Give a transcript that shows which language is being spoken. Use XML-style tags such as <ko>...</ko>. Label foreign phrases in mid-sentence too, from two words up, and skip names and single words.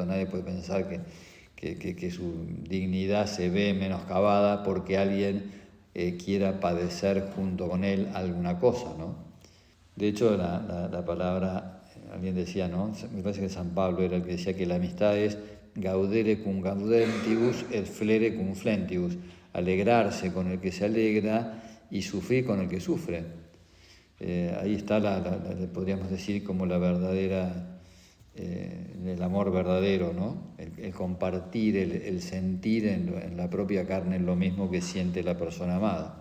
<es>Nadie puede pensar que su dignidad se ve menoscabada porque alguien quiera padecer junto con él alguna cosa, ¿no? De hecho, la palabra, alguien decía, ¿no? Me parece que San Pablo era el que decía que la amistad es</es> <la>gaudere cum gaudentibus et flere cum flentibus,</la> <es>alegrarse con el que se alegra y sufrir con el que sufre. Ahí está, podríamos decir, como la verdadera, el amor verdadero, ¿no? El compartir, el sentir en la propia carne lo mismo que siente la persona amada.</es>